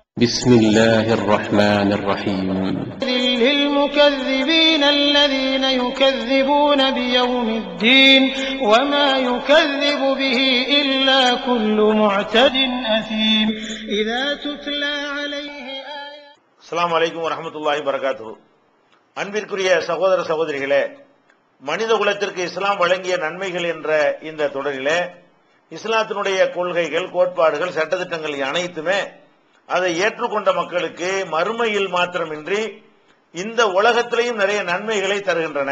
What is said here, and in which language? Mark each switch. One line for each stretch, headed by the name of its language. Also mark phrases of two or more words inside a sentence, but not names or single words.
Arabic: بسم الله الرحمن الرحيم للمكذبين الذين يكذبون بيوم الدين وما يكذب به إلا كل معتد أثيم إذا تتلى عليه آيات. السلام عليكم ورحمة الله وبركاته.
Tamil: அன்பிற்குரிய சகோதர சகோதரிகளே, மனித குலத்திற்கு இஸ்லாம் வழங்கிய நன்மைகள் என்ற இந்த தொடரிலே இஸ்லாத்தினுடைய கொள்கைகள், கோட்பாடுகள், சட்டதிட்டங்கள் அனைத்துமே அதை ஏற்றுக்கொண்ட மக்களுக்கு மறுமையில் மாத்திரமின்றி இந்த உலகத்திலேயும் நிறைய நன்மைகளை தருகின்றன.